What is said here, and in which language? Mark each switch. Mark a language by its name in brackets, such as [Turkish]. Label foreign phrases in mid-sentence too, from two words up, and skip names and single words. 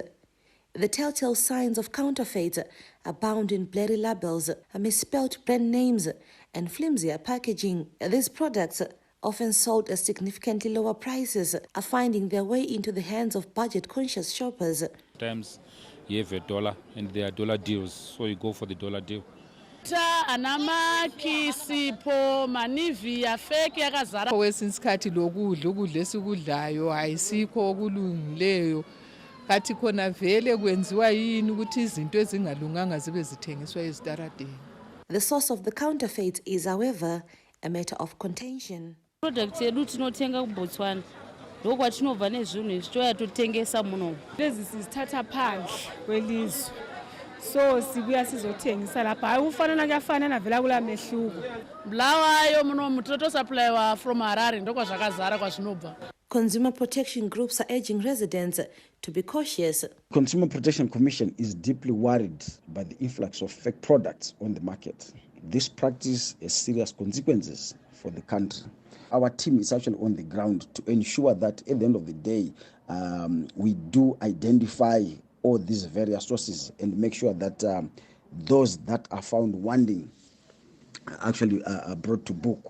[English] The telltale signs of counterfeits abound in blurry labels, misspelled brand names, and flimsier packaging. These products, often sold at significantly lower prices, are finding their way into the hands of budget-conscious shoppers. Sometimes you have a dollar and there are dollar deals, so you go for the dollar deal. [North Ndebele] Kwesinye isikhathi lokudla esikudlayo ayisikho okulungileyo kathi khona vele kwenziwa yini ukuthi izinto ezingalunganga zibe zithengiswa ezitaradeni. [English] The source of the counterfeit is, however, a matter of contention. [Shona] Products yedu tinotenga kuBotswana ndokwatinovha nezvinhu izvitoya totengesa muno. [North Ndebele] Lezi sizithatha phandle kwelizwe, so sibuya sizotengisa lapha. Hayi ufanana kuyafanana vela kula mehluko. [Shona] Bulawayo muno mutoto [English] supply from Harare [Shona] ndokwa zvakazara kwazvinobva. [English] Consumer protection groups are urging residents to be cautious. Consumer Protection Commission is deeply worried by the influx of fake products on the market. This practice has serious consequences for the country. Our team is actually on the ground to ensure that at the end of the day, we do identify all these various sources and make sure that those that are found wanting actually are brought to book.